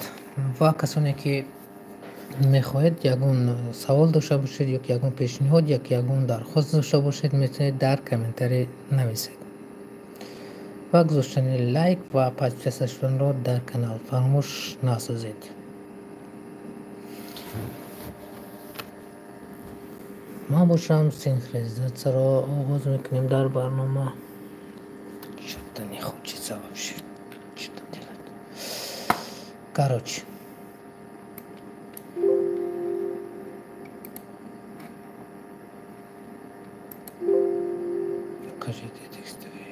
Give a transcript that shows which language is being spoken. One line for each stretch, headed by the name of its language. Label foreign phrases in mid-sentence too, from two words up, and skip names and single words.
Tajik: ва касоне ки мехоҳед ягон савол дошта бошед ё ягон пешниҳод ё ягон дархост дошта бошед, метавонед дар комментарӣ нависед. ва гузоштани лайк ва подписатсия шуданро дар канал фаромӯш насозед. ман бошам, синхронизатсияро оғоз мекунем дар барнома.
Russian: Что-то не хочется вообще. Что делать? Короче. Покажите текстовые.